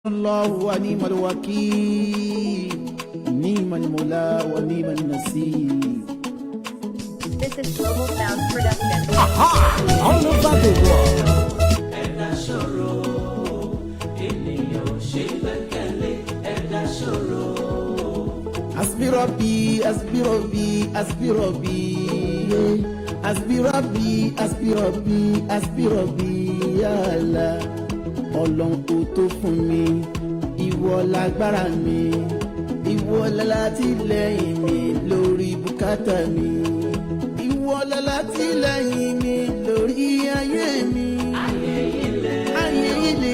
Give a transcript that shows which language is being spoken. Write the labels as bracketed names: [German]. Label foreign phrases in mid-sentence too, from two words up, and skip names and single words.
[Arabic] الله ونعم الوكيل نعم المولى ونعم النصير. [English] This is Global Sound Production. Aha! All over the world. [Yoruba] Ẹ̀dá ṣòro, ènìyàn ò ṣe gbẹ́kẹ̀lé. Ẹ̀dá ṣòro. [Arabic] حسبي ربي، حسبي ربي، حسبي ربي. حسبي ربي، حسبي ربي، حسبي ربي، يا الله. [Yoruba] Ọlọ́run kò tó fún mi, ìwọ lágbára mi, ìwọ lálátìlẹ́yìn mi lórí bùkátà mi, ìwọ lálátìlẹ́yìn mi lórí ayé mi. Ayé ilé, ayé ilé.